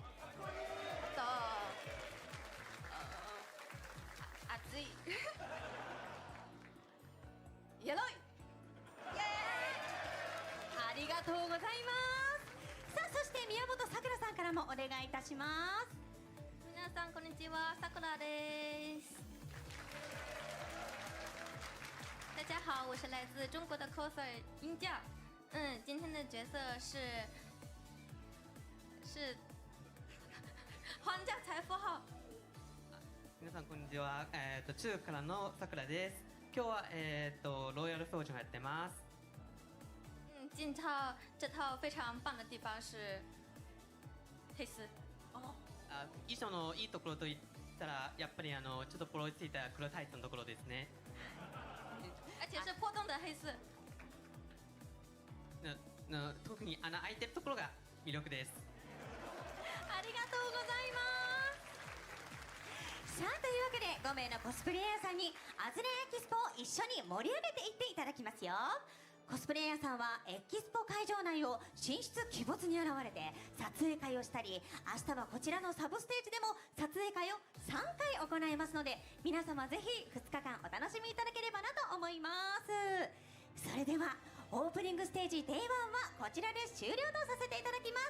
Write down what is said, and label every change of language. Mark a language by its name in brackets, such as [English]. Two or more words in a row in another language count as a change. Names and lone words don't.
[Japanese] あと熱いやろい。ありがとうございます。 宮本さくらさんからもお願いいたします。皆さんこんにちは、さくらです。 [Chinese] 大家好，我是来自中国的 coser 音架。今天的角色是皇家财富号。 [Japanese] 皆さんこんにちは。中からのさくらです。今日はロイヤルソージをやってます。 [Chinese] 这套非常棒的地方是黑丝。 [Japanese] 衣装のいいところといったらやっぱりちょっとポロついた黒タイツのところですね。 [Chinese] 而且是破洞的黑丝。 [Japanese] 特に穴開いてるところが魅力です。ありがとうございます。さあ、というわけで5名のコスプレイヤーさんにアズレエキスポを一緒に盛り上げていっていただきますよ。コスプレイヤーさんはエキスポ会場内を神出鬼没に現れて撮影会をしたり、明日はこちらのサブステージでも撮影会を3回行いますので、皆様ぜひ2日間お楽しみいただければなと思います。それではオープニングステージ Day1 はこちらで終了とさせていただきます。